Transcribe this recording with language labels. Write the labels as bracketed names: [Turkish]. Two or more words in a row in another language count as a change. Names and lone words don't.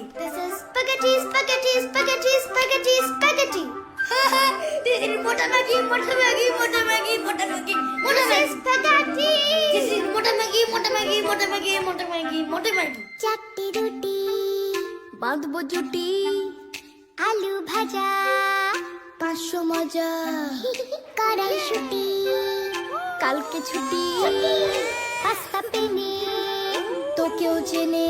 [English] This is spaghetti, spaghetti, spaghetti, spaghetti, spaghetti. This is Mota Maggi, Mota Maggi, Mota Maggi, Mota Maggi, Mota This is Maggi. spaghetti. This is Mota Maggi, Mota Maggi, Mota Maggi, Mota Maggi, Mota Maggi. [Bangla] চারটি রুটি, বাঁধবো জুটি, আলু ভাজা, 500 মজা, কড়াইশুঁটি, কালকে ছুটি, পাস্তা পেনে, তোকেও চেনে।